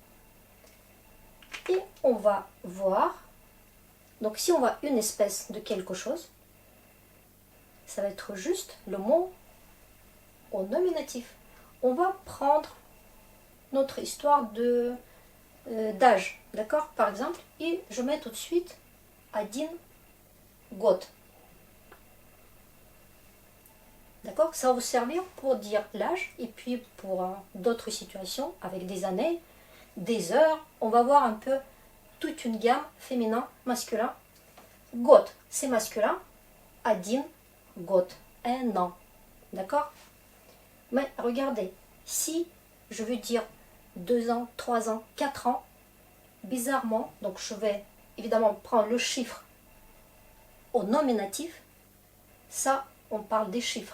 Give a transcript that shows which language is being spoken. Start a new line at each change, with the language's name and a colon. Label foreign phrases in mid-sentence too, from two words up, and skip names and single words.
French: Et on va voir, donc si on voit une espèce de quelque chose, ça va être juste le mot au nominatif. On va prendre notre histoire d'âge, d'accord, par exemple, et je mets tout de suite
Russian: один год.
French: D'accord, ça va vous servir pour dire l'âge et puis pour d'autres situations avec des années, des heures. On va voir un peu toute une gamme féminin, masculin. Год, c'est masculin.
Russian: Один год,
French: un an. D'accord? Mais regardez, si je veux dire 2 ans, 3 ans, 4 ans, bizarrement, donc je vais évidemment prendre le chiffre au nominatif. Ça, on parle des chiffres.